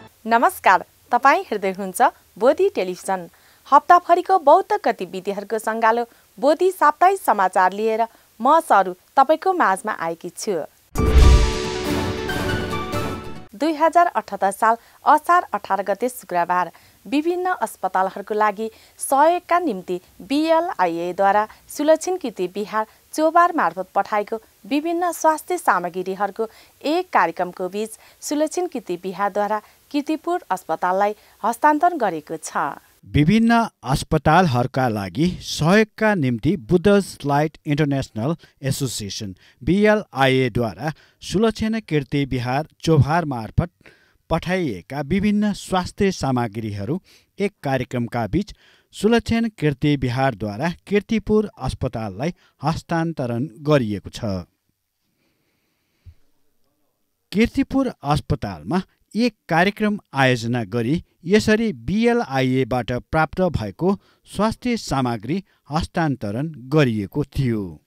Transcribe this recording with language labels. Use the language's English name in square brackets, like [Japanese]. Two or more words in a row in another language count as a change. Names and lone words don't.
[Nepali] नमस्कार, तपाईं हेर्दै हुनुहुन्छ बोधी टेलिभिजन। हप्ताभरिको बौद्ध गतिविधिहरूको सङ्गालो बोधी साप्ताहिक समाचार लिएर म सरू तपाईको माझमा आएकी छु। 2078 साल असार 18 गते शुक्रबार विभिन्न अस्पतालहरूको लागि सहयोगका निम्ति BLIA-द्वारा सुलक्षण कीर्ति बिहार चोबार मार्फत पठाएको विभिन्न स्वास्थ्य सामग्रीहरूको एक कार्यक्रमको बीच सुलक्षण कीर्ति बिहारद्वारा कीर्तिपुर अस्पताललाई हस्तान्तरण गरेको छ। विभिन्न अस्पतालहरूका लागि सहयोगका निम्ति बुद्धर्स लाइट इन्टरनेसनल एसोसिएसन BLIA-द्वारा सुलक्षण कीर्ति बिहार चोभार मार्फत पठाइएका विभिन्न स्वास्थ्य सामग्रीहरू एक कार्यक्रमका बीच सुलक्षण कीर्ति बिहारद्वारा कीर्तिपुर अस्पताललाई हस्तान्तरण गरिएको छ। कीर्तिपुर अस्पतालमा एक कार्यक्रम आयोजना गरी यसरी BLIA-बाट प्राप्त भएको स्वास्थ्य सामग्री हस्तान्तरण गरिएको थियो।